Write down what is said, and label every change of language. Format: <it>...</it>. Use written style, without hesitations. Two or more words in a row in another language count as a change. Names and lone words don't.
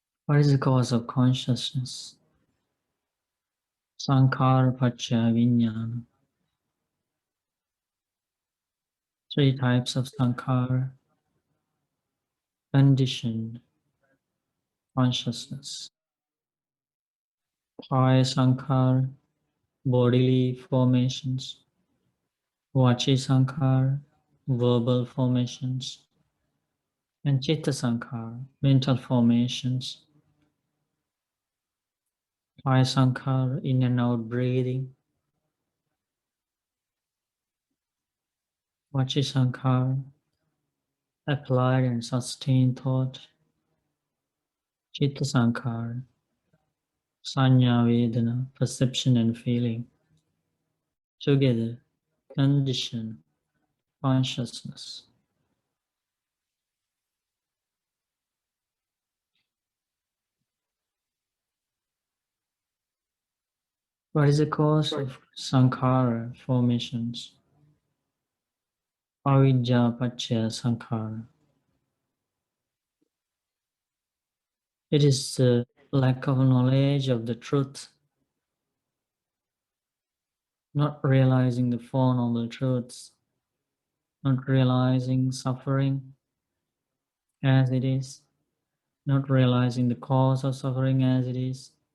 <en>What is the cause of consciousness?</en> <pi>Sankhara Pacha Vijnana.</pi> <en>Three types of sankhara: conditioned consciousness,</en> <pi>kaya sankhara,</pi> <en>bodily formations;</en> <pi>vachi sankhara,</pi> <en>verbal formations; and</en> <pi>chitta sankhara,</pi> <en>mental formations.</en> <pi>Kaya sankhara,</pi> <en>in and out breathing;</en> <pi>vachi sankhara,</pi> <en>applied and sustained thought;</en> <pi>chitta sankhara, sanya vedana,</pi> <en>perception and feeling. Together, condition, consciousness. What is the cause of sankhara formations?</en> <pi>Avidya pacha sankhara.</pi> <en>It is the lack of knowledge of the truth, not realizing the Four Noble Truths, not realizing suffering as it is, not realizing the cause of suffering as it is,</en>